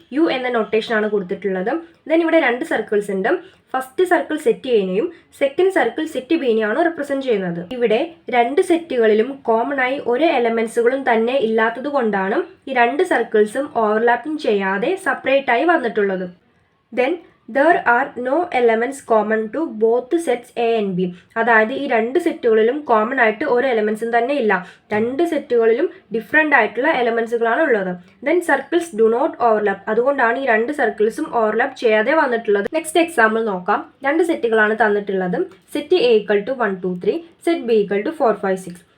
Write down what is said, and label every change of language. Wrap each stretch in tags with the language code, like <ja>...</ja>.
<ml>U എന്ന നൊട്ടേഷനാണ് കൊടുത്തിട്ടുള്ളത്. Then ഇവിടെ രണ്ട് സർക്കിൾസ് ഉണ്ട്. First circle set എനെയും second circle set ബിനെയാണ് represent ചെയ്യുന്നത്. ഇവിടെ രണ്ട് സെറ്റുകളിലും കോമൺ ആയി ഒരു എലമെൻസുകളും തന്നെ ഇല്ലാത്തത് കൊണ്ടാണ് ഈ രണ്ട് സർക്കിൾസും ഓവർലാപ്പിംഗ് ചെയ്യാതെ സെപ്പറേറ്റ് ആയി വന്നിട്ടുള്ളത്. Then</ml> <en>there are no elements common to both sets A and B.</en> <ml>അതായത് ഈ രണ്ട് സെറ്റുകളിലും കോമൺ ആയിട്ട് ഒരു എലമെൻസും തന്നെ ഇല്ല. രണ്ട് സെറ്റുകളിലും ഡിഫറെൻ്റ് ആയിട്ടുള്ള എലമെൻസുകളാണ് ഉള്ളത്.</ml> <en>Then circles do not overlap.</en> <ml>അതുകൊണ്ടാണ് ഈ രണ്ട് സർക്കിൾസും ഓവർലാപ്പ് ചെയ്യാതെ വന്നിട്ടുള്ളത്. നെക്സ്റ്റ് എക്സാമ്പിൾ നോക്കാം. രണ്ട് സെറ്റുകളാണ് തന്നിട്ടുള്ളത്. Set A equal to 1, 2, 3, set B equal to 4, 5, 6.</ml>